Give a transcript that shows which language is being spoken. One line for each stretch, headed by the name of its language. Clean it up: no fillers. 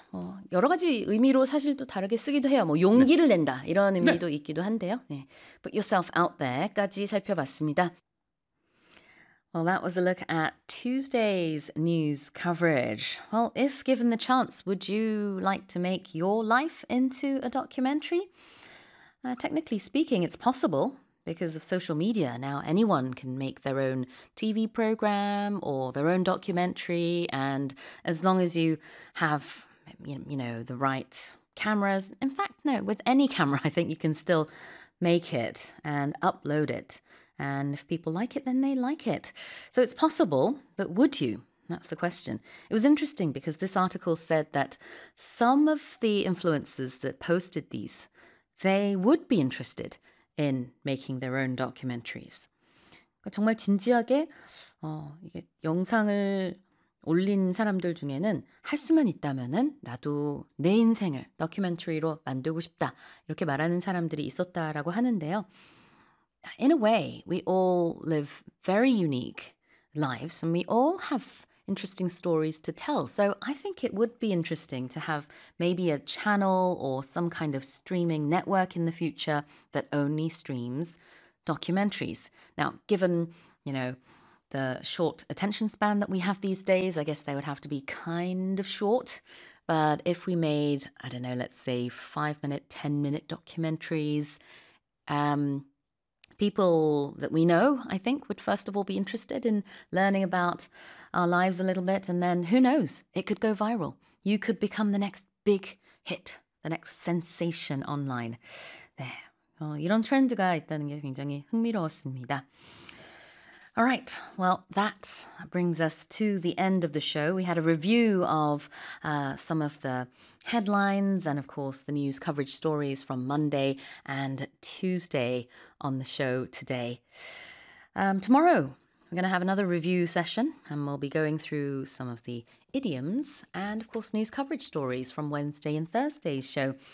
Korean: 뭐 여러 가지 의미로 사실 또 다르게 쓰기도 해요. 뭐 용기를 낸다 이런 의미도 있기도 한데요. 네.
English: Put yourself out there
Korean: 까지 살펴봤습니다.
English: Well, that was a look at Tuesday's news coverage. Well, if given the chance, would you like to make your life into a documentary? Technically speaking, it's possible because of social media. Now anyone can make their own TV program or their own documentary. And as long as you have, you know, the right cameras. In fact, no, with any camera, I think you can still make it and upload it. And if people like it, then they like it. So it's possible, but would you? That's the question. It was interesting because this article said that some of the influencers that posted these, they would be interested in making their own documentaries.
Korean: 정말 진지하게 이게 영상을 올린 사람들 중에는 할 수만 있다면은 나도 내 인생을 다큐멘터리로 만들고 싶다 이렇게 말하는 사람들이 있었다라고 하는데요.
English: In a way, we all live very unique lives and we all have interesting stories to tell. So I think it would be interesting to have maybe a channel or some kind of streaming network in the future that only streams documentaries. Now, given, you know, the short attention span that we have these days, I guess they would have to be kind of short. But if we made, I don't know, let's say 5-minute, 10-minute documentaries, people that we know, I think, would first of all be interested in learning about our lives a little bit. And then who knows, it could go viral. You could become the next big hit, the next sensation online. There.
Korean: 이런 트렌드가 있다는 게 굉장히 흥미로웠습니다.
English: All right, well, that brings us to the end of the show. We had a review of some of the headlines and, of course, the news coverage stories from Monday and Tuesday on the show today. Tomorrow, we're going to have another review session and we'll be going through some of the idioms and, of course, news coverage stories from Wednesday and Thursday's show.